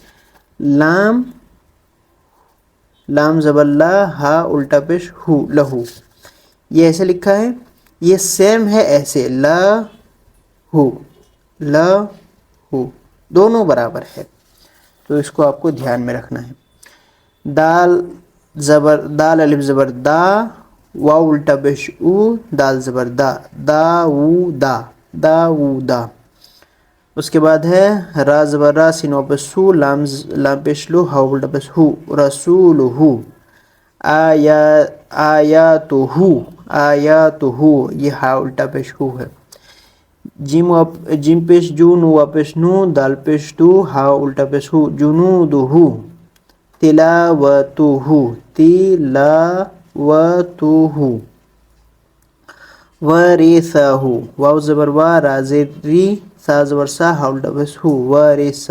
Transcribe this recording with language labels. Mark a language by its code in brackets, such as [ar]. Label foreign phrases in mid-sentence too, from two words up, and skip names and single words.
[ur] لام زبر لا، ہا الٹا پیش ہو، لہو، یہ ایسے لکھا ہے، یہ سیم ہے ایسے، لا ہو، لا ہو، دونوں برابر ہے، تو اس کو آپ کو دھیان میں رکھنا ہے۔ دال الف زبر دا، واو الٹا پیش او، دال زبر دا، دا وو دا، دا وو دا۔ اس کے بعد ہے را زبر را، سین واو پیش سو، لام پیش لو، ہا الٹا پیش ہو، رسول ہو، [ar] آیاتو، آیاتو، [ur] یہ ہا الٹا پیش ہو ہے۔ جیم پیش جو، نو واو پیش نو، دال پیش دو، ہا الٹا پیش ہو، [ar] جنودو، تلاوتو، تلاوتو، [ur] ورثہ، واو زبر وا، را زیر ری، سا زبر سا، ہا الٹا پیش ہو، ورثہ۔